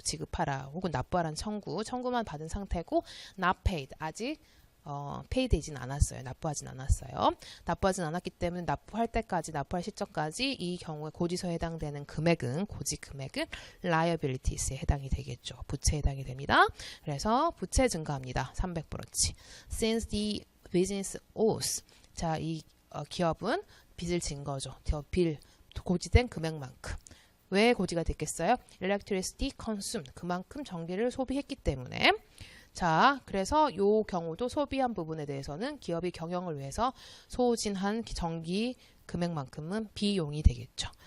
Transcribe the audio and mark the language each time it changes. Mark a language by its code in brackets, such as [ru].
[ko] 지급하라 혹은 납부하라는 청구만 받은 상태고 [en] not paid, [ko] 아직 pay 되진 않았어요. 납부하진 않았어요. 납부하진 않았기 때문에 납부할 시점까지 이 경우에 고지서에 해당되는 금액은 고지 금액은 liabilities에 해당이 되겠죠. 부채에 해당이 됩니다. 그래서 부채 증가합니다. 300불어치. [en] Since the business owes. [ko] 자, 이 기업은 빚을 진 거죠. 빌 고지된 금액만큼. 왜 고지가 됐겠어요? [en] Electricity consumed. [ko] 그만큼 전기를 소비했기 때문에. 자, 그래서 요 경우도 소비한 부분에 대해서는 기업이 경영을 위해서 소진한 전기 금액만큼은 비용이 되겠죠.